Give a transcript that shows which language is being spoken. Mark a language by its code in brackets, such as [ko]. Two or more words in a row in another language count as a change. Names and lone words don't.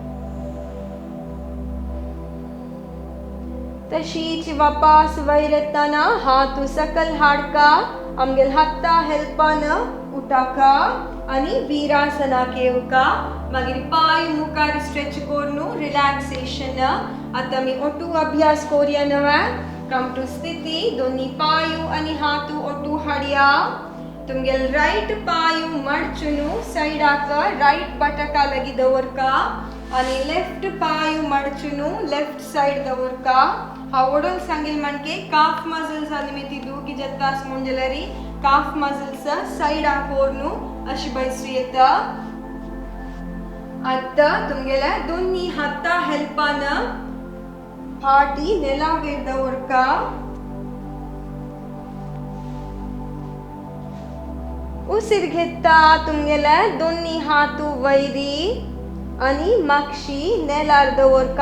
[kok] तशीच वापस वैरताना हात सकल हाडका आमगेल हत्ता हेल्पान उठाका आणि वीरासना केवका मागीर पाय मुखार स्ट्रेच करून रिलॅक्सेशन. आता मी ओटू अभ्यास करूया नवा. [en] come to [kok] स्थिती. दोन्ही पायू आणि हातू ओटू हाडया. तुमगेल राईट पायू मडचुनु सैडाक राईट बटका लगी दवरका आणि लेफ्ट पायू मडचुनु [en] left side [kok] दवरका. हावडोल सांगेल म्हणके [en] calf muscles [kok] निमित्ती दूकी जत्तास मुंजलरी [en] calf muscles [kok] साइड आकोरनु अशी बैसू येता. आता तुमगेला दोन्ही हाता हेल्पान फाटी नेलावेर दवरका. उसीर घेता तुमगेला दोन्ही हातू वैरी आणि मागशी नेलार दवरका.